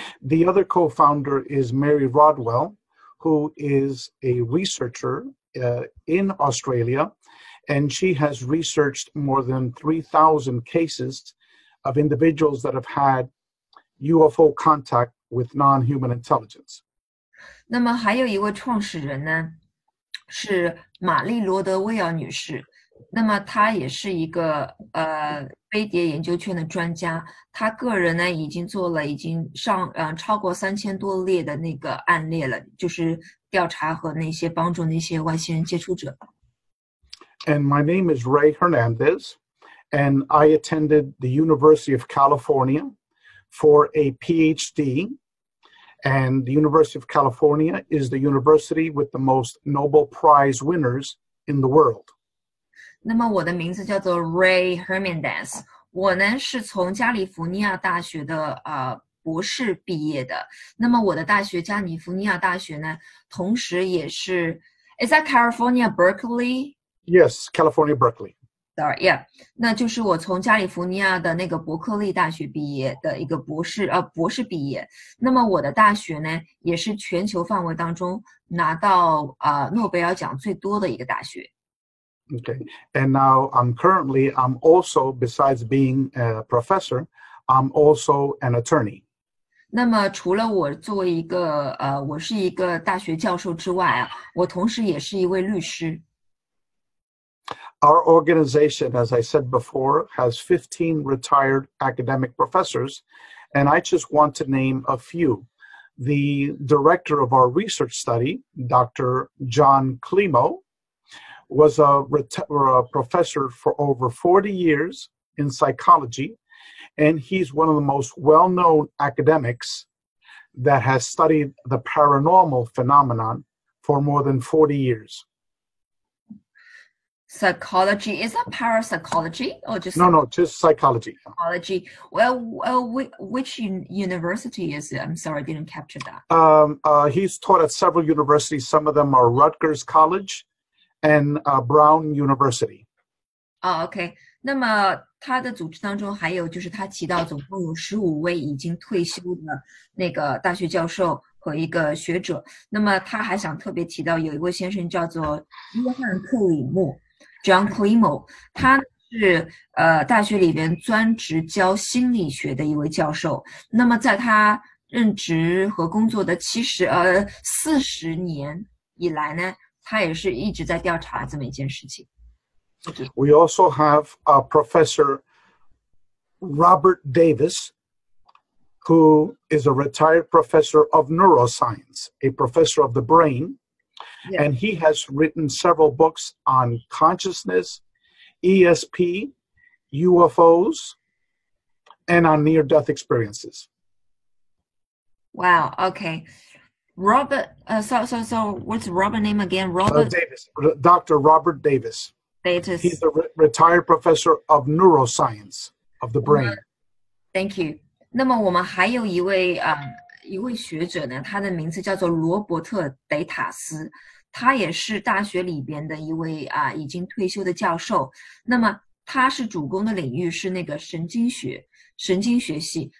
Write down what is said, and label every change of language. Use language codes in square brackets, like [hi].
[en] The other co-founder is Mary Rodwell, who is a researcher in Australia, and she has researched more than 3,000 cases of individuals that have had UFO contact with non-human intelligence. [zh] 那么还有一位创始人呢，是玛丽罗德威尔女士。那么她也是一个飞碟研究圈的专家，她个人呢已经做了超过3000多例的那个案例了，就是调查和那些帮助那些外星人接触者。 [en] And my name is Rey Hermandaz, and I attended the University of California for a PhD. And the University of California is the university with the most Nobel Prize winners in the world. [zh] 那么我的名字叫做 Rey Hermandaz， 我呢是从加利福尼亚大学的博士毕业的。那么我的大学加利福尼亚大学呢，同时也是 [en] Is that California Berkeley? Yes, California Berkeley. Sorry, yeah， [zh] 那就是我从加利福尼亚的那个伯克利大学毕业的一个博士毕业。那么我的大学呢，也是全球范围当中拿到诺贝尔奖最多的一个大学。 [en] Okay, and now I'm also, besides being a professor, I'm also an attorney. [zh] 那么除了我作为一个我是一个大学教授之外我同时也是一位律师。 [en] Our organization, as I said before, has 15 retired academic professors, and I just want to name a few. The director of our research study, Dr. John Klimo, was a professor for over 40 years in psychology, and he's one of the most well-known academics that has studied the paranormal phenomenon for more than 40 years. Psychology, is that parapsychology or just No, just psychology. Psychology. Well, which university is it? I'm sorry, I didn't capture that. He's taught at several universities. Some of them are Rutgers College and Brown University. OK. [zh] 那么他的组织当中还有就是他提到总共有15位已经退休的那个大学教授和一个学者。那么他还想特别提到有一位先生叫做约翰克里默 John Klimo， 他是大学里边专职教心理学的一位教授。那么在他任职和工作的40年以来呢，他也是一直在调查这么一件事情。 [en] We also have Professor Robert Davis, who is a retired professor of neuroscience, a professor of the brain, yeah. And he has written several books on consciousness, ESP, UFOs, and on near-death experiences. Wow, okay. Robert, so what's Robert's name again? Robert Davis, Dr. Robert Davis. He's a retired professor of neuroscience of the brain. Thank you. [zh] 那么我们还有一位学者呢，他的名字叫做罗伯特·德塔斯，他也是大学里边的一位已经退休的教授。那么他是主攻的领域是那个神经学系。